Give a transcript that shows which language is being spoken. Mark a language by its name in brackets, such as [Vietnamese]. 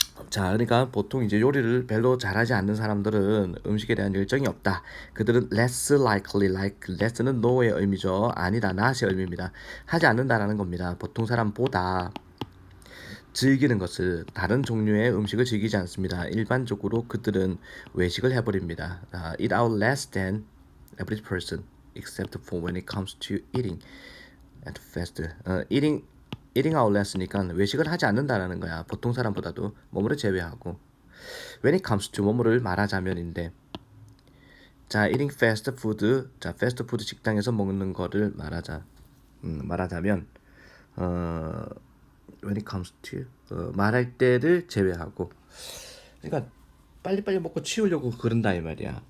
[Korean] 자, 그러니까 보통 이제 요리를 별로 잘하지 않는 사람들은 음식에 대한 열정이 없다. 그들은 [English] less likely, [Korean] less는 no의 의미죠. 아니다, not의 의미입니다. 하지 않는다라는 겁니다. 보통 사람보다 즐기는 것을 다른 종류의 음식을 즐기지 않습니다. 일반적으로 그들은 외식을 해버립니다. [English] Eat out less than average person, except for when it comes to eating at fast. eating out less [Korean] 니까 외식을 하지 않는다라는 거야. 보통 사람보다도 뭐뭐를 제외하고. [English] When it comes to [Korean] 뭐뭐를 말하자면인데, 자, [English] eating fast food, [Korean] 자, 패스트 푸드 식당에서 먹는 거를 말하자면, 어, [English] when it comes to [Korean] 말할 때를 제외하고, 그러니까 빨리빨리 먹고 치우려고 그런다 이 말이야.